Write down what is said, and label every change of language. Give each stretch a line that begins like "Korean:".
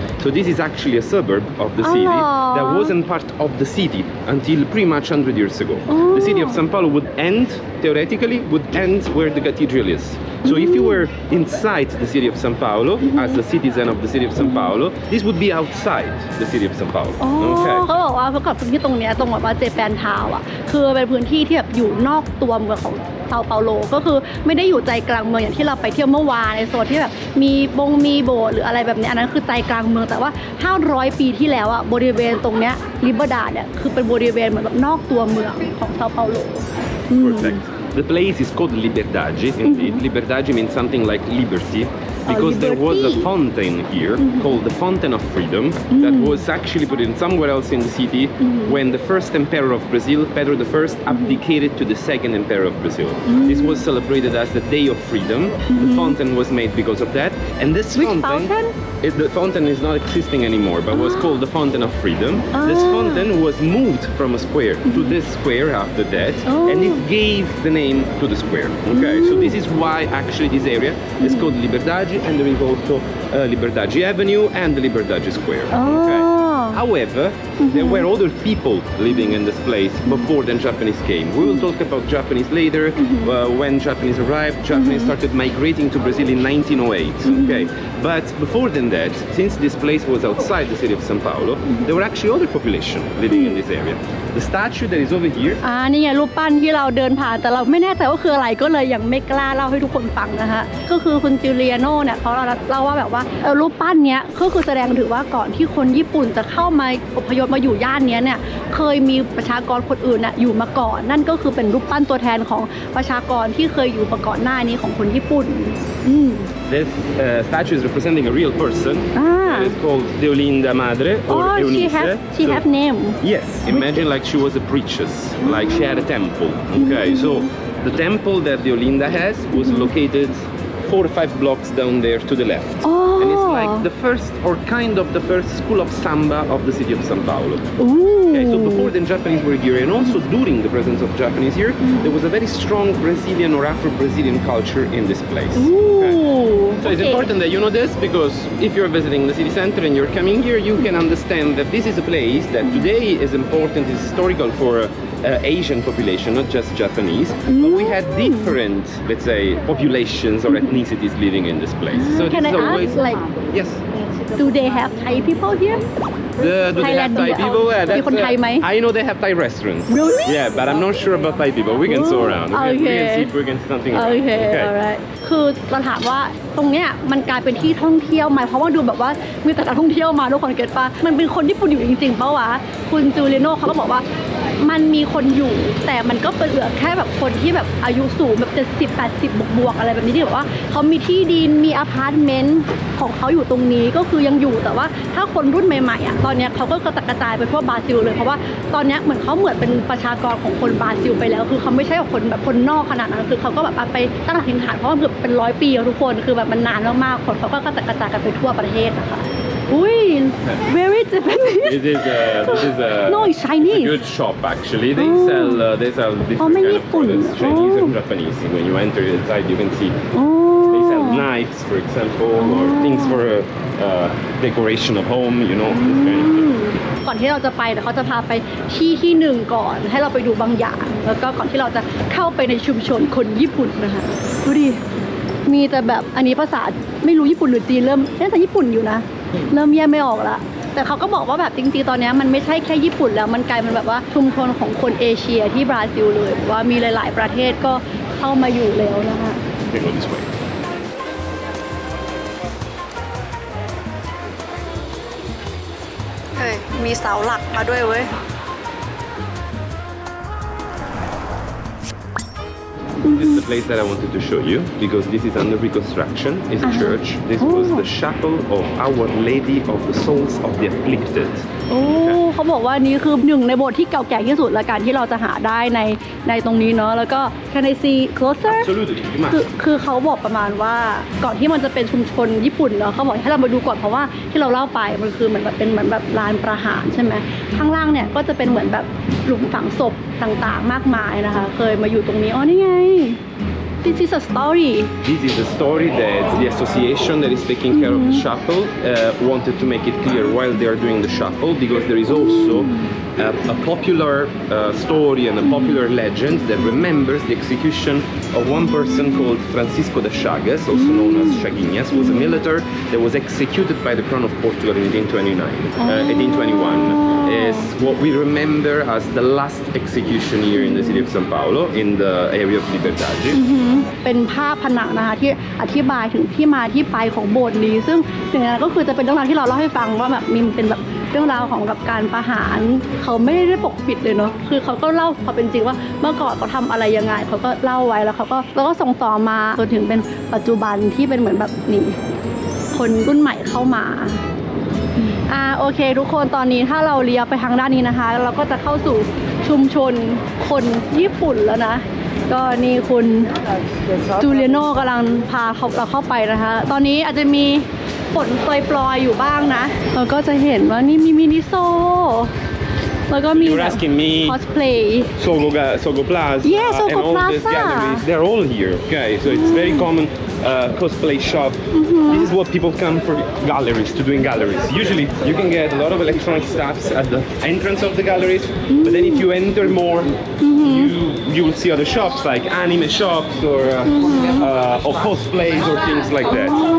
English: So this is actually a suburb of the city that wasn't part of the city until pretty much 100 years ago. The city of São Paulo would end, theoretically, would end where the cathedral is. So if you were inside the city of São Paulo, as a citizen of the city of São Paulo, this would be outside the city of São Paulo.
Thai: เขาบอกว่าเพื่อกับพื้นที่ตรงเนี้ยตรงแบบว่าเจแปนทาวน์อ่ะคือเป็นพื้นที่ที่แบบอยู่นอกตัวเมืองของเซาเปาโลก็คือไม่ได้อยู่ใจกลางเมืองอย่างที่เราไปเที่ยวเมื่อวานในโซนที่แบบมีโบสถ์หรืออะไรแบบนี้อันนั้นคือใจกลางเมืองแต่ว่า500 ปีที่แล้วอ่ะบริเวณตรงเนี้ยลิเบอร์ดาเนี่ยคือเป็นบริเวณเหมือนแบบนอกตัวเมืองของเซาเปาโล
English: Perfect. The place is called Liberdade, indeed. Liberdade means something like liberty, because there was a fountain here called the Fountain of Freedom that was actually put in somewhere else in the city when the first emperor of Brazil, Pedro I, abdicated to the second emperor of Brazil. This was celebrated as the Day of Freedom. The fountain was made because of that. And this Which fountain? the fountain is not existing anymore, but was called the Fountain of Freedom. This fountain was moved from a square to this square after that, and it gave the name to the square. Okay, so this is why actually this area is called Liberdade, and there is also Liberdade Avenue and the Liberdade Square. Okay. However, there were other people living in this place before the Japanese came. We will talk about Japanese later. When Japanese arrived, Japanese started migrating to Brazil in 1908. Okay, but before than that, since this place was outside the city of São Paulo, there were actually other population living in this area. The statue that is over here.
Thai: นี่ไงรูปปั้นที่เราเดินผ่านแต่เราไม่แน่ใจว่าคืออะไรก็เลยยังไม่กล้าเล่าให้ทุกคนฟังนะคะก็คือคุณจิวเลียโน่เนี่ยเขาเล่าว่าแบบว่ารูปปั้นเนี้ยก็คือแสดงถึงว่าก่อนที่คนญี่ปุ่นจะเข้ามาอพยพมาอยู่ย่านนี้เนี่ยเคยมีประชากรคนอื่นน่ะอยู่มาก่อนนั่นก็คือเป็นรูปปั้นตัวแทนของประชากรที่เคยอยู่มาก่อนหน้านี้ของคนญี่ปุ่น
English: This statue is representing a real person. It's called Deolinda Madre or Eunice. She have name. Yes, imagine like she was a priestess, like she had a temple. Okay, so the temple that Deolinda has was located 4 or 5 blocks down there to the left. And it's like the first or kind of the first school of samba of the city of São Paulo. Okay, so before the Japanese were here and also during the presence of Japanese here, there was a very strong Brazilian or Afro-Brazilian culture in this place. Okay. So it's important that you know this because if you're visiting the city center and you're coming here, you can understand that this is a place that today is important, is historical for Asian population, not just Japanese, but we had different, let's say, populations or ethnicities living in this place. So Can this I is always, ask, like, yes. do they have Thai people here? Do they have Thai people?
Thai: มีคนไทยไหม
English: I know they have Thai restaurants. Really? Yeah, but I'm not sure about Thai people. We can sew around. We can see if we can see something around. Okay, alright.
Thai: คือเราถามว่าตรงเนี้ยมันกลายเป็นที่ท่องเที่ยวไหมเพราะว่าดูแบบว่ามีแต่นักท่องเที่ยวมาทุกคนเก็ตปะมันเป็นคนญี่ปุ่นอยู่จริงๆเปล่าวะคุณจูเลียโน่เขาก็บอกว่า มันมีคนอยู่แต่มันก็เป็นเหลือแค่แบบคนที่แบบอายุสูงแบบ70-80บวกๆอะไรแบบนี้ที่แบบว่าเขามีที่ดินมีอพาร์ตเมนต์ของเขาอยู่ตรงนี้ก็คือยังอยู่แต่ว่าถ้าคนรุ่นใหม่ๆอ่ะตอนเนี้ยเขาก็กระจายไปทั่วบราซิลเลยเพราะว่าตอนเนี้ยเหมือนเขาเหมือนเป็นประชากรของคนบราซิลไปแล้วคือเขาไม่ใช่คนแบบคนนอกขนาดนั้นคือเขาก็แบบไปตั้งหลักถิ่นฐานเพราะว่าเป็น100 ปีทุกคนคือแบบมันนานมากๆคนเขาก็กระจายกันไปทั่วประเทศนะคะอุ้ย
English: very Japanese This is no it's a Chinese good shop actually. They sell different kind of products, Chinese and Japanese. When you enter inside, you can see they sell knives, for example, or things for decoration of home. You know, this kind of thing.
Thai: ก่อนที่เราจะไปเดี๋ยวเขาจะพาไปที่หนึ่งก่อนให้เราไปดูบางอย่างแล้วก็ก่อนที่เราจะเข้าไปในชุมชนคนญี่ปุ่นนะคะดูดิมีแต่แบบอันนี้ภาษาไม่รู้ญี่ปุ่นหรือจีนเริ่มน่าจะญี่ปุ่นอยู่นะเริ่มแยกไม่ออกละแต่เขาก็บอกว่าแบบจริงๆตอนนี้มันไม่ใช่แค่ญี่ปุ่นแล้วมันกลายเป็นแบบว่าชุมชนของคนเอเชียที่บราซิลเลยว่ามีหลายๆประเทศก็เข้ามาอยู่แล้วนะคะ
English: They go this way.
Thai: เฮ้ยมีเสาหลักมาด้วยเว้ย
English: This is the place that I wanted to show you because this is under reconstruction. It's a church. This was the chapel of Our Lady of the Souls of the Afflicted.
Thai: โอ้เขาบอกว่านี้คือหนึ่งในโบสถ์ที่เก่าแก่ที่สุดละกันที่เราจะหาได้ในตรงนี้เนาะแล้วก็
English: Can I see closer? Absolutely, you must.
Thai: คือเขาบอกประมาณว่าก่อนที่มันจะเป็นชุมชนญี่ปุ่นเนาะเขาบอกให้เรามาดูก่อนเพราะว่าที่เราเล่าไปมันคือเหมือนแบบเป็นเหมือนแบบลานประหารใช่ไหมข้างล่างเนี่ยก็จะเป็นเหมือนแบบหลุมฝังศพต่างๆมากมายนะคะเคยมาอยู่ตรงนี้อ๋อนี่ไง
English: This is a story. This is a story that the association that is taking care of the chapel wanted to make it clear while they are doing the chapel because there is also a popular story and a popular legend that remembers the execution of one person called Francisco de Chagas, also known as Chaguinhas, who was a military that was executed by the Crown of Portugal in 1821. Is what we remember as the last execution here in the city of São Paulo in the area of Liberdade.
Thai: เป็นภาพผนังนะคะที่อธิบายถึงที่มาที่ไปของโบสถ์นี้ซึ่งหนึ่งในนั้นก็คือจะเป็นเรื่องราวที่เราเล่าให้ฟังว่าแบบมีเป็นแบบเรื่องราวของกับการประหารเขาไม่ได้ปกปิดเลยเนาะคือเขาก็เล่าความเป็นจริงว่าเมื่อก่อนเขาทำอะไรยังไงเขาก็เล่าไว้แล้วเขาก็ส่งต่อมาจนถึงเป็นปัจจุบันที่เป็นเหมือนแบบนี่คนรุ่นใหม่เข้ามา โอเคทุกคนตอนนี้ถ้าเราเลี้ยวไปทางด้านนี้นะคะเราก็จะเข้าสู่ชุมชนคนญี่ปุ่นแล้วนะก็นี่คุณจูเลียโน่กำลังพาเราเข้าไปนะคะตอนนี้อาจจะมี ฝนปลอยๆอยู่บ้างนะเราก็จะเห็นว่านี่มีมินิโซแล้วก็มี
English: You're asking me cosplay Sogo Plaza Yeah, Sogo and all these Plaza. galleries, they're all here. Okay, so it's very common cosplay shop. This is what people come for galleries, to do in galleries. Usually you can get a lot of electronic stuffs at the entrance of the galleries, but then if you enter more, you will see other shops like anime shops or cosplays or things like that.